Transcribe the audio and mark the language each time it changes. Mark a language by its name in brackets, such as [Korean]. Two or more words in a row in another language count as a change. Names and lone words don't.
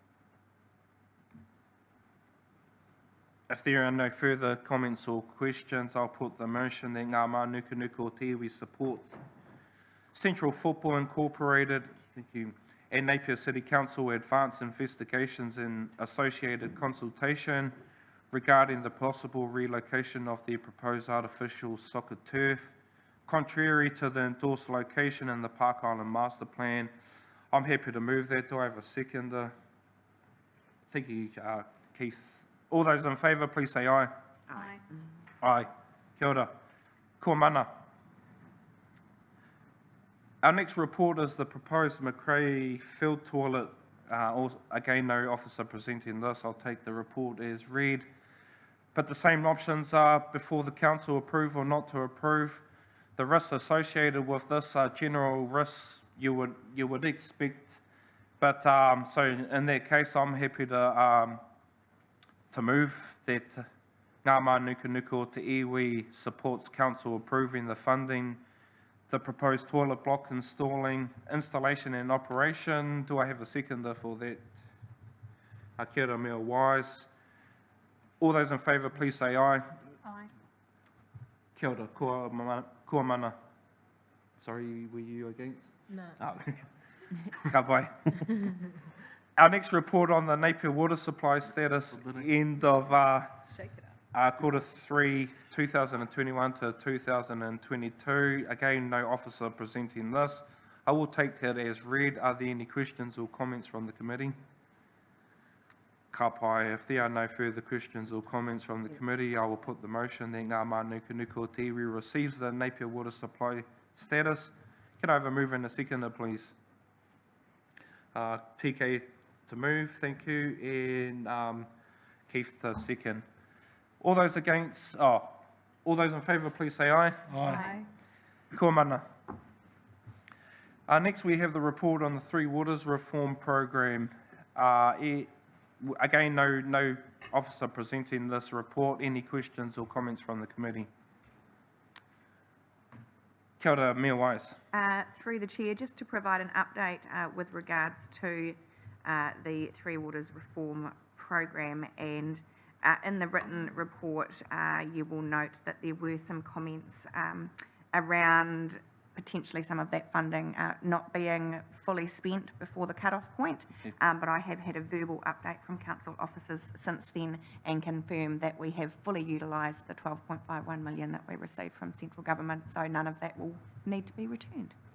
[English] If there are no further comments or questions, I'll put the motion that Ngā Mānukanuka o Te Iwi supports Central Football Incorporated, thank you, and Napier City Council advance investigations and associated consultation regarding the possible relocation of the proposed artificial soccer turf, contrary to the endorsed location in the Park Island Master Plan. I'm happy to move that. Do I have a seconder? Thank you, Keith. All those in favour, please say aye. Aye. Aye. [Māori] Kia ora. Ko mana. [English] Our next report is the proposed McRae field toilet. Again, no officer presenting this. I'll take the report as read. But the same options are before the council approve or not to approve. The risks associated with this are general risks you would expect. But so in that case, I'm happy to move that Ngā Mānukanuka o te iwi supports council approving the funding, the proposed toilet block installation and operation. Do I have a seconder for that? [Māori] Kia ora, mea wise. [English] All those in favour, please say aye. Aye. [Māori] Kia ora, kua mana. [English] Sorry, were you against? No. [Māori] Oh. Ka pai. [English] Our next report on the Napier water supply status, end of quarter 3, 2021 to 2022. Again, no officer presenting this. I will take that as read. Are there any questions or comments from the committee? [Māori] Ka pai. [English] If there are no further questions or comments from the committee, I will put the motion that Ngā Mānukanuka o te iwi receives the Napier water supply status. Can I have a move and a seconder, please? TK to move, thank you, and Keith to second. All those against, all those in favour, please say aye. Aye. [Māori] Kua mana. [English] Next, we have the report on the Three Waters Reform Program. Again, no officer presenting this report. Any questions or comments from the committee? [Māori] Kia ora, Mea Wise. [English] Through the chair, just to provide an update with regards to the Three Waters Reform Program, and in the written report you will note that there were some comments around potentially some of that funding not being fully spent before the cut-off point, but I have had a verbal update from council officers since then and confirmed that we have fully utilised the 12.51 million that we received from central government, so none of that will need to be returned.